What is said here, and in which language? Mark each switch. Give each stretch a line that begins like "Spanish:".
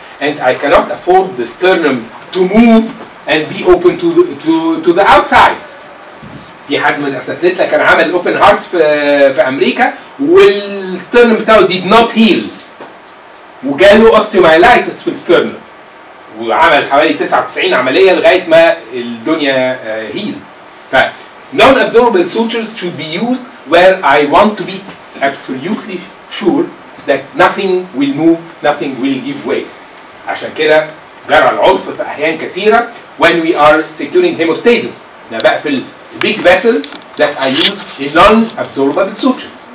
English: And I cannot afford the sternum to move and be open to the outside.
Arabic: في حد من اساتذتنا كان عمل اوبن هارت في امريكا والسترنم بتاعه
English: did not heal
Arabic: وجاله اوستيومايلايتس في السترنم وعمل حوالي 99 عمليه لغايه ما الدنيا healed.
English: ف non-absorbable sutures should be used where I want to be absolutely sure that nothing will move, nothing will give way.
Arabic: عشان كده جرى العرف في احيان كثيره
English: when we are securing hemostasis
Arabic: انا بقفل
English: big vessel that I use a non-absorbable suture.